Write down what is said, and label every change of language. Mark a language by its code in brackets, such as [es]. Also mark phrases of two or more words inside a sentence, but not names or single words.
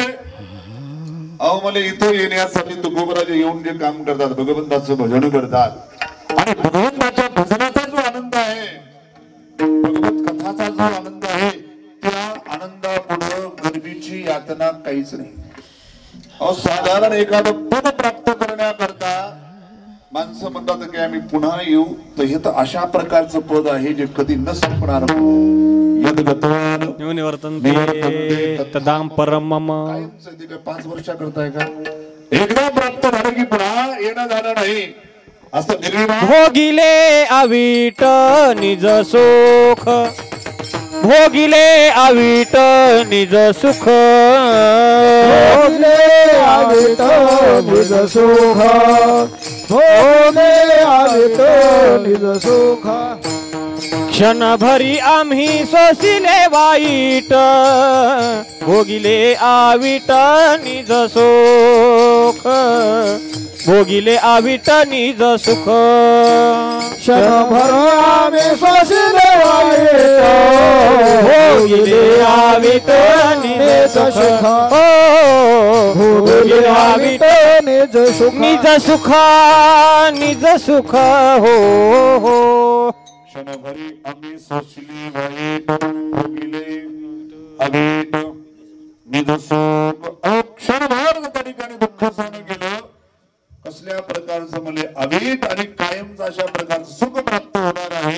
[mr] अहो मला इथं येण्यासाठी तुकोबराजे येऊन जे काम करतात भगवंताचं भजन करतात आणि भगवंताच्या भजनाचा जो आनंद आहे भगवत कथाचा जो आनंद आहे त्या आनंदापुढे गर्भीची यातना काहीच नाही. अहो साधारण एखादं पद प्राप्त करण्याकरता माणसं म्हणतात की आम्ही पुन्हा येऊ तर हे तर अशा प्रकारचं पद आहे जे कधी न संपणार. [sa] तदाम परम मम [mr] 5 वर्षा करताय का एकदा प्राप्त झालं की पुन्हा येणं जाणं नाही असं निर्विवाद. भोगिले अवीट निज सुख भोगिले अवीट निज सुख भोगले आवित निज सुख भोगले आवित निज सुख क्षणभरी आम्ही सोसिले वाईट भोगिले आविट निज सुख भोगिले आविट निज सुख क्षणभर आम्ही सोसिले वाईट भोगिले आविट निज सुख भोगले आवित निज सुख निज सुख निज सुख हो हो क्षणभरी आम्ही सोसली वाईट भोगिले अवीट निज सुख. क्षणभर त्या ठिकाणी दुःख सहन केलं कसल्या प्रकारचं म्हणजे अवीट आणि कायमचं अशा प्रकारचं सुख प्राप्त होणार आहे.